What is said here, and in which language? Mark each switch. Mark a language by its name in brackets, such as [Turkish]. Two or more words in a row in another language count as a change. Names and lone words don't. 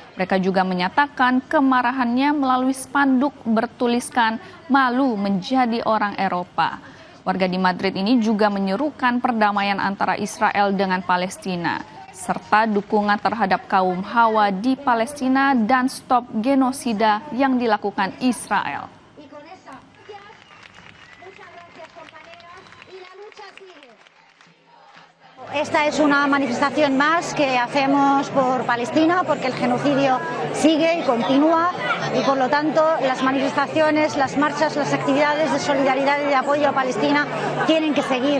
[Indonesian] Mereka juga menyatakan kemarahannya melalui spanduk bertuliskan "Malu menjadi orang Eropa". Warga di Madrid ini juga menyerukan perdamaian antara Israel dengan Palestina, serta dukungan terhadap kaum Hawa di Palestina dan stop genosida yang dilakukan Israel. [Spanish] Esta es una manifestación más que hacemos por Palestina, porque el genocidio sigue y continúa, y por lo tanto las manifestaciones, las marchas, las actividades de solidaridad y de apoyo a Palestina tienen que seguir.